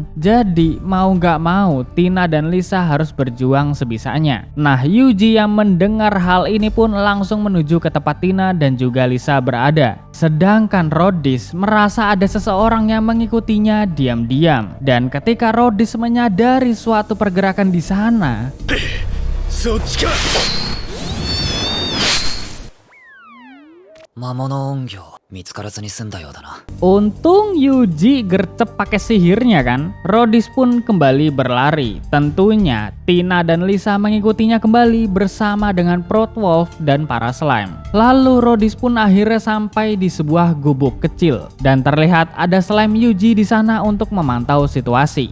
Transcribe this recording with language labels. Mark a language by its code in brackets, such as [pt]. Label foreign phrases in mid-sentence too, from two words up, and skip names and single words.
[id] Jadi mau nggak mau Tina dan Lisa harus berjuang sebisanya. Nah Yuji yang mendengar hal ini pun langsung menuju ke tempat Tina dan juga Lisa berada. Sedangkan Rhodys merasa ada seseorang yang mengikutinya diam-diam. Dan ketika Rhodys menyadari suatu pergerakan di sana, [ja] そっちか。魔物音魚見つからずに済んだようだな。 [id] untung Yuji gercep pakai sihirnya kan. Rhodys pun kembali berlari. Tentunya Tina dan Lisa mengikutinya kembali bersama dengan Proud Wolf dan para slime. Lalu Rhodys pun akhirnya sampai di sebuah gubuk kecil dan terlihat ada slime Yuji di sana untuk memantau situasi.